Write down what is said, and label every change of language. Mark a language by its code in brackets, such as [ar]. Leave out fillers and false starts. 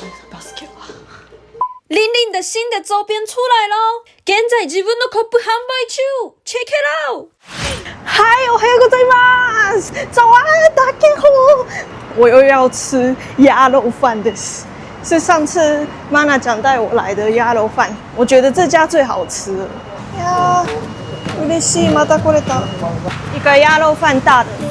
[ja] バスケは。 [zh] 玲玲的新的周边出来咯！ [ja] 現在自分のコップ販売中 ， [en] check it out！ [ja] 嗨，おはようございます。 [zh] 早安，大家好。我又要吃鴨肉飯的，是上次媽娜醬帶我來的鴨肉飯，我覺得這家最好吃了。 [ja] 呀，嬉しい、また來れた。 [zh] 一個鴨肉飯大的。